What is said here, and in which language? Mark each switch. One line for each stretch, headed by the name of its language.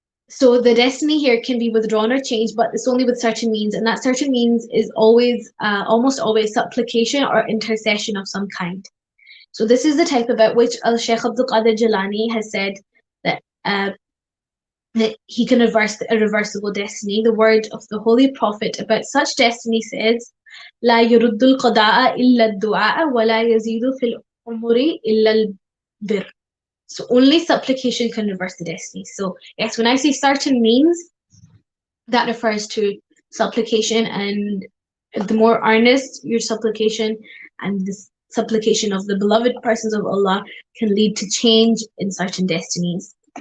English: So the destiny here can be withdrawn or changed, but it's only with certain means, and that certain means is always, almost always, supplication or intercession of some kind. So this is the type about which Al-Shaykh Abdul Qadir Jilani has said that that he can reverse a reversible destiny.
Arabic: The word of the Holy Prophet about such destiny says, لا يرد القضاء إلا الدعاء ولا يزيد في الأمور إلا البر.
English: So only supplication can reverse the destiny. So yes, when I say certain means, that refers to supplication, and the more earnest your supplication and the supplication of the beloved persons of Allah can lead to change in certain destinies.